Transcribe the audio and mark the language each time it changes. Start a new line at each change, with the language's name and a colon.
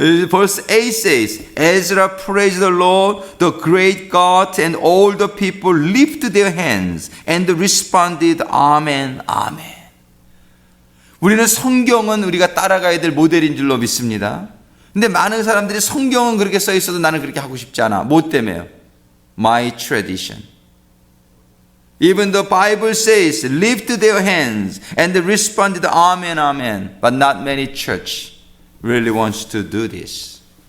English: Verse 8 says, Ezra praised the Lord, the great God, and all the people lifted their hands and responded, Amen, Amen.
Korean: 우리는 성경은 우리가 따라가야 될 모델인 줄로 믿습니다. 근데 많은 사람들이 성경은 그렇게 써 있어도 나는 그렇게 하고 싶지 않아. 뭐 때문에요?
English: My tradition. Even the Bible says, lift their hands and responded, Amen, Amen. But not many church really wants to do this.